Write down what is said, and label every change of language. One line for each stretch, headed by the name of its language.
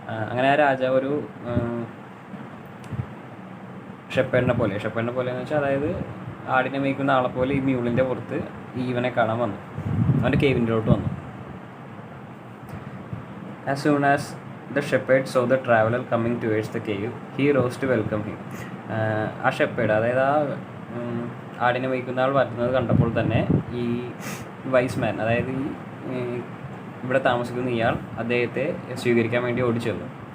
Malayalam: അങ്ങനെ ആ രാജാവ് ഒരു ഷെപ്പേർഡിനെ പോലെ എന്ന് വെച്ചാൽ അതായത് ആടിനെ മേയ്ക്കുന്ന ആളെ പോലെ ഈ മ്യൂളിൻ്റെ പുറത്ത് ഇവനെ കാണാൻ വന്നു. അവൻ്റെ കേവിൻ്റെലോട്ട് വന്നു.
English: As soon as the shepherd saw the traveler coming towards the cave, he rose to welcome him.
Malayalam: ആ ഷെപ്പേർഡ്, അതായത് ആ ആടിനെ മേയ്ക്കുന്ന ആൾ വരുന്നത് കണ്ടപ്പോൾ തന്നെ ഈ വൈസ് മാൻ, അതായത് ഈ ഇവിടെ താമസിക്കുന്ന ഇയാൾ അദ്ദേഹത്തെ സ്വീകരിക്കാൻ വേണ്ടി ഓടിച്ചെന്നു.